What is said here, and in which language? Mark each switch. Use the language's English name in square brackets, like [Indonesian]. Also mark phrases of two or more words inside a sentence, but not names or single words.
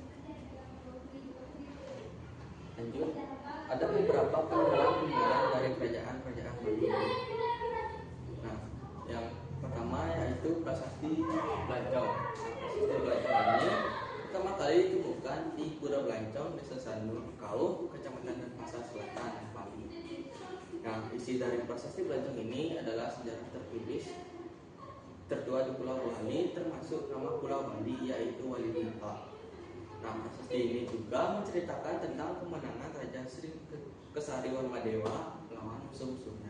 [Indonesian] Lanjut, ada beberapa peninggalan dari kerajaan Bali. Nah, yang pertama yaitu prasasti Blancong. Prasasti Blancong ini pertama kali ditemukan di Pura Blancong, Desa Sanur Kauh, Kecamatan Denpasar Selatan, Bali. Nah, isi dari prasasti Blancong ini adalah sejarah tertua di Pulau Bali, termasuk nama Pulau Bali yaitu Waliwinta. Nah, prasasti ini juga menceritakan tentang kemenangan Raja Sri Kesari Warmadewa melawan musuh-musuhnya.